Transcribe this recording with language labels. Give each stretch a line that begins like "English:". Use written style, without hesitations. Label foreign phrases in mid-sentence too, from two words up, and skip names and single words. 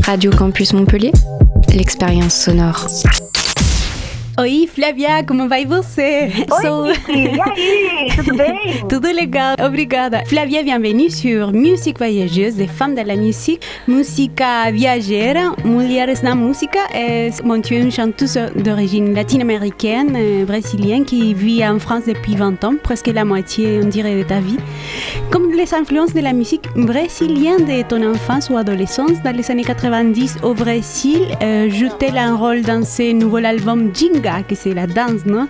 French: Radio Campus Montpellier, l'expérience sonore.
Portuguese: Oi, Flávia, como vai você? Oi, e aí, tudo bem? Tudo legal, obrigada.
French: Flávia, bienvenue sur Musique Voyageuse des femmes de la musique.
Spanish: Música viajera,
Portuguese: mulheres na música.
French: Bon, tu es une chanteuse d'origine latino-américaine, brésilienne, qui vit en France depuis 20 ans, presque la moitié, on dirait, de ta vie. Comme les influences de la musique brésilienne de ton enfance ou adolescence, dans les années 90 au Brésil, jouait un rôle dans ce nouvel album Ginga, que c'est la danse, non?